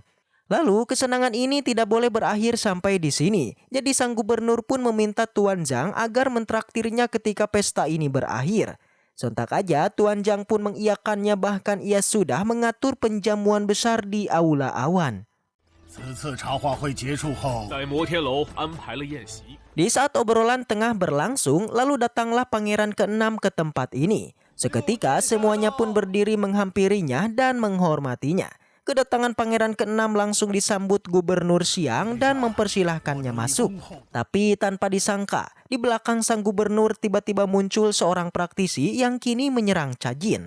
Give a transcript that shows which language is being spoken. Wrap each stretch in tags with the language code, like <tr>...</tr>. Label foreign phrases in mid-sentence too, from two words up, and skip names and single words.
<id>Lalu kesenangan ini tidak boleh berakhir sampai di sini. Jadi sang gubernur pun meminta Tuan Zhang agar mentraktirnya ketika pesta ini berakhir. Sontak aja Tuan Zhang pun mengiyakannya, bahkan ia sudah mengatur penjamuan besar di Aula Awan.</id> <zh>此次茶话会结束后，在摩天楼安排了宴席。</zh> <id>Di saat obrolan tengah berlangsung, lalu datanglah Pangeran ke-6 ke tempat ini. Seketika semuanya pun berdiri menghampirinya dan menghormatinya. Kedatangan Pangeran ke-6 langsung disambut Gubernur Siang dan mempersilahkannya masuk. Tapi tanpa disangka, di belakang sang gubernur tiba-tiba muncul seorang praktisi yang kini menyerang Cajin.</id>